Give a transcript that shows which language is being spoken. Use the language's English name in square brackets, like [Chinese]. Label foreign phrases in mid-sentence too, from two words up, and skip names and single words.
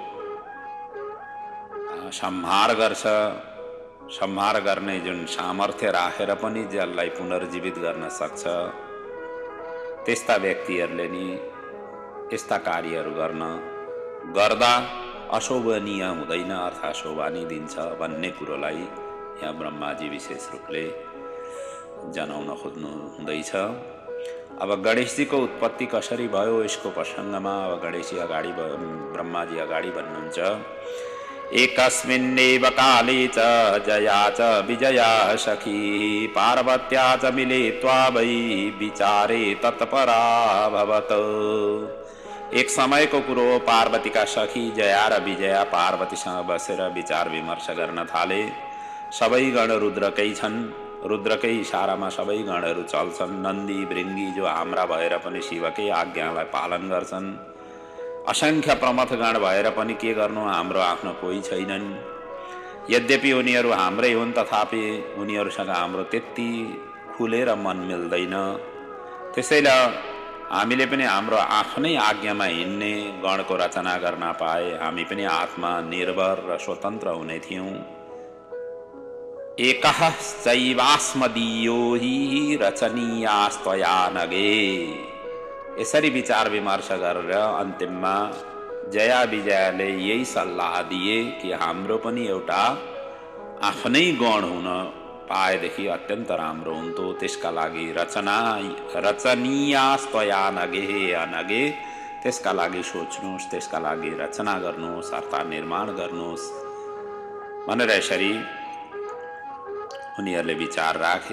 [Nepali] संहार गर्छ, संहार गर्ने जुन सामर्थ्य राखेर पनि जसलाई पुनर्जीवित गर्न सक्छ, त्यस्ता व्यक्तिहरूले नि यस्ता कार्यहरू गर्दा अशोभनीय हुँदैन, अर्थात् शोभा नै दिन्छ भन्ने कुरोलाई यहाँ ब्रह्माजी विशेष रूपले जनाउन खोज्नु हुँदैछ। अब गणेशजीको उत्पत्ति कसरी भयो यसको प्रसङ्गमा अब ब्रह्माजी अगाडि भन्नुहुन्छ, [Sanskrit] एकस्मिन्नेव काले च जया च विजया सखी पार्वत्या च मिलित्वा वै विचारे तत्पराभवत्। [Nepali] एक समयको कुरो, पार्वतीका सखी जया र विजया पार्वतीसँग बसेर विचार विमर्श गर्न थाले। सबै गण रुद्रकै छन्, रुद्रकै इशारामा सबै गणहरू चल्छन्। नन्दी भृङ्गी जो हाम्रा भएर पनि शिवकै आज्ञालाई पालन गर्छन्। असङ्ख्य प्रमथ गण भएर पनि के गर्नु, हाम्रो आफ्नो कोही छैनन्। यद्यपि उनीहरू हाम्रै हुन्, तथापि उनीहरूसँग हाम्रो त्यति खुलेर मन मिल्दैन। त्यसैले हामीले पनि हाम्रो आफ्नै आज्ञामा हिँड्ने गणको रचना गर्न पाए हामी पनि आत्मा निर्भर र स्वतन्त्र हुने थियौँ। [Sanskrit] एकः चैवास्मदीयो हि रचनीयास्त्वया नगे। [Nepali] यसरी विचार विमर्श गरेर अन्तिममा जया विजयाले यही सल्लाह दिए कि हाम्रो पनि एउटा आफ्नै गण हुन पाएदेखि अत्यन्त राम्रो हुन्थ्यो। त्यसका लागि [Sanskrit] रचनीयास्त्वया नगे अनगे, [Nepali] त्यसका लागि सोच्नुहोस्, त्यसका लागि रचना गर्नुहोस् अर्थात् निर्माण गर्नुहोस् भनेर यसरी उनीहरूले विचार राखे।